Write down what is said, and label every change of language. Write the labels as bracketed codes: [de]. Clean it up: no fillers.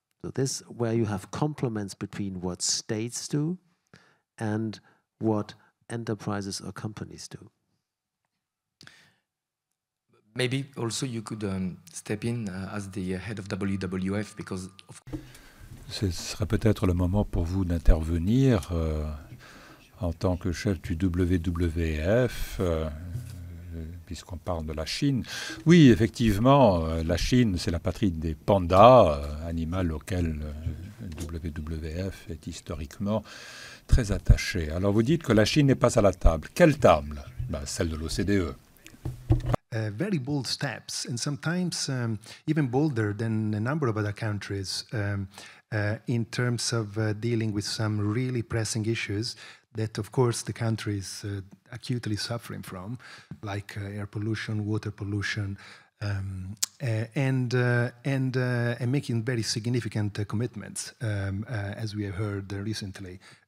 [en] So this, where you have complements between what states do and what enterprises or companies do. Maybe also you could step in as the head of WWF, because [fr] Ce serait peut-être le moment pour vous d'intervenir en tant que chef du WWF, puisqu'on parle de la Chine. Oui, effectivement, la Chine, c'est la patrie des pandas, animal auquel WWF est historiquement très attaché. Alors vous dites que la Chine n'est pas à la table. Quelle table? Celle de l'OCDE. [en] Very bold steps, and sometimes even bolder than a number of other countries in terms of dealing with some really pressing issues that, of course, the country is acutely suffering from, like air pollution, water pollution, and making very significant commitments, as we have heard recently,